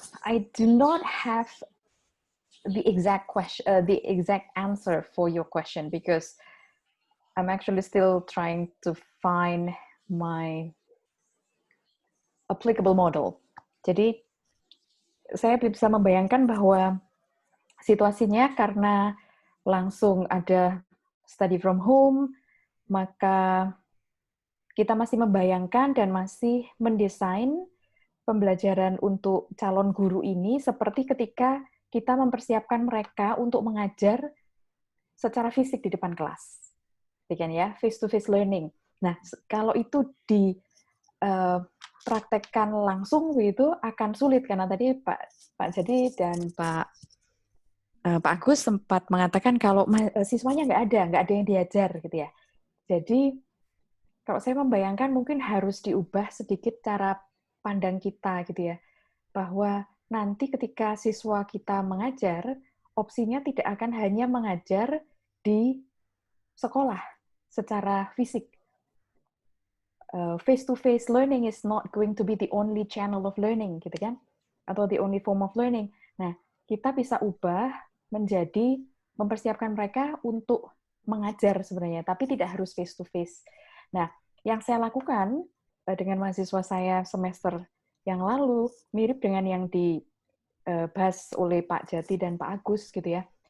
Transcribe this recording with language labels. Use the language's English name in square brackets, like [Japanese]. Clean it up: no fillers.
[English] I do not have the exact question, the exact answer for your question, because I'm actually still trying to find my applicable model. [Indonesian] Jadi, saya bisa membayangkan bahwa situasinya karena langsung ada [English] study from home, [Indonesian] maka kita masih membayangkan dan masih mendesain pembelajaran untuk calon guru ini seperti ketika kita mempersiapkan mereka untuk mengajar secara fisik di depan kelas. Kan ya, [English] face-to-face learning. [Indonesian] Nah, kalau itu dipraktekkan langsung itu akan sulit, karena tadi Pak Jati dan Pak Agus sempat mengatakan kalau siswanya nggak ada yang diajar gitu ya. Jadi, kalau saya membayangkan mungkin harus diubah sedikit cara pandang kita gitu ya, bahwa nanti ketika siswa kita mengajar, opsinya tidak akan hanya mengajar di sekolah secara fisik. [English] Face-to-face learning is not going to be the only channel of learning, [Indonesian] gitu kan? Atau [English] the only form of learning. [Indonesian] Nah, kita bisa ubah menjadi mempersiapkan mereka untuk mengajar sebenarnya, tapi tidak harus face-to-face. Nah, yang saya lakukan dengan mahasiswa saya semester yang lalu mirip dengan yang dibahas oleh Pak Jati dan Pak Agus gitu ya.